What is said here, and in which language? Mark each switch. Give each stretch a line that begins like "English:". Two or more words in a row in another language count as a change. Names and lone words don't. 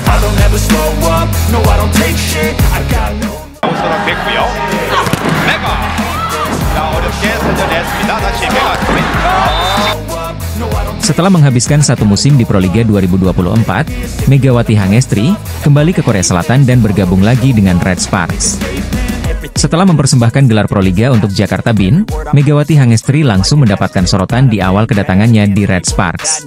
English: I'll never slow up, no I don't take shit, I got no.
Korean: 됐고요. 메가. 자, 어렵게 살려냈습니다. 다시 메가.
Indonesian: Setelah menghabiskan satu musim di Proliga 2024, Megawati Hangestri kembali ke Korea Selatan dan bergabung lagi dengan Red Sparks. Setelah mempersembahkan gelar Proliga untuk Jakarta Bin, Megawati Hangestri langsung mendapatkan sorotan di awal kedatangannya di Red Sparks.